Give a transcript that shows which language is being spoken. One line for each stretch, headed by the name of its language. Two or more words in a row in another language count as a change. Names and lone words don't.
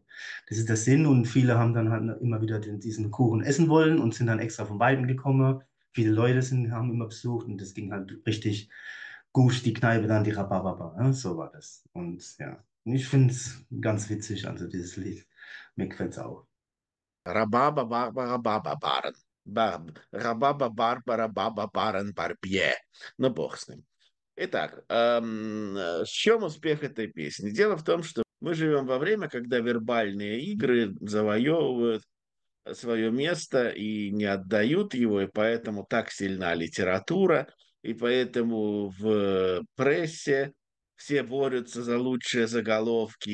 German: Das ist der Sinn und viele haben dann halt immer wieder diesen Kuchen essen wollen und sind dann extra von Weitem gekommen. Viele Leute haben immer besucht und das ging halt richtig gut, die Kneipe dann, die Rhabarber. Ja, so war das. Und ja, ich finde es ganz witzig, also dieses Lied. Mir gefällt es auch. Рабаба Барбара Баба Барен. Рабаба Барбара Баба Барен Барбье.
Russian: Ну, бог с ним. Итак, в чем успех этой песни? Дело в том, что мы живем во время, когда вербальные игры завоевывают свое место и не отдают его, и поэтому так сильна литература, и поэтому в прессе все борются за лучшие заголовки.